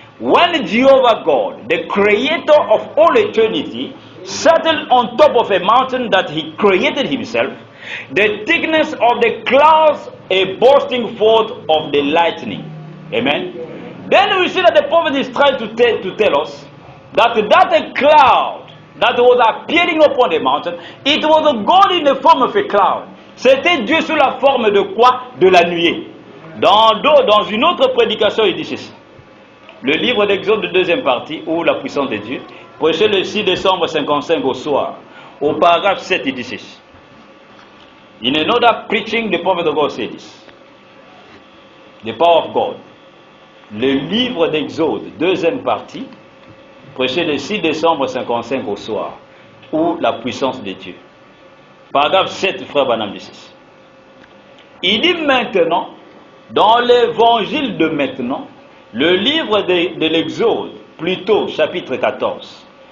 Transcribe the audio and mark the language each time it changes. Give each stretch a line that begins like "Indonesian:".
English: When Jehovah God, the creator of all eternity, settled on top of a mountain that he created himself, the thickness of the clouds a bursting forth of the lightning. Amen. Then we see that the prophet is trying to tell us that a cloud that was appearing upon the mountain, it was a God in the form of a cloud.
French: C'était Dieu sous la forme de quoi? De la nuée. Dans une autre prédication, il dit ceci. Le livre d'Exode, deuxième partie, ou la puissance de Dieu, prêché le 6 décembre 55 au soir. Au paragraphe 7, il dit ceci.
English: In another preaching, the prophet of God said this. The power of God.
French: Le livre d'Exode, deuxième partie, prêché le 6 décembre 55 au soir, ou la puissance de Dieu. Paragraphe 7, frère Branham dit ceci. Il dit maintenant, dans l'évangile de maintenant, le livre de l'Exode, plutôt chapitre 14.